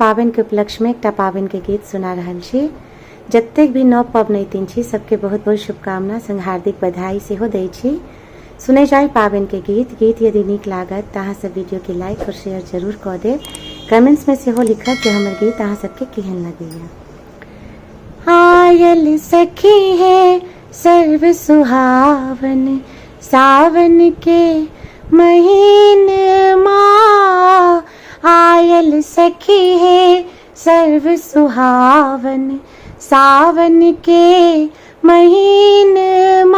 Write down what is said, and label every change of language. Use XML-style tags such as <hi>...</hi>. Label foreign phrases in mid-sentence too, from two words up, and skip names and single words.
<mai>पाबनि के उपलक्ष्य में एक पाबनि के गीत सुना रहल छी। जतेक भी नव पबनैतिन छी सबके बहुत बहुत शुभकामना संग हार्दिक बधाई सेहो दै छी। सुने जाए पाबनि के गीत यदि नीक लागत तो अहाँ सब वीडियो के लाइक और शेयर जरूर कर देब। कमेंट्स में सेहो लिखब कि हमर गीत अहाँ सबके केहन लगैया। आयल सखी है सर्व सुहावन सावन के महीनमा, आयल सखी है सर्व सुहावन सावन के महीनमा।</mai>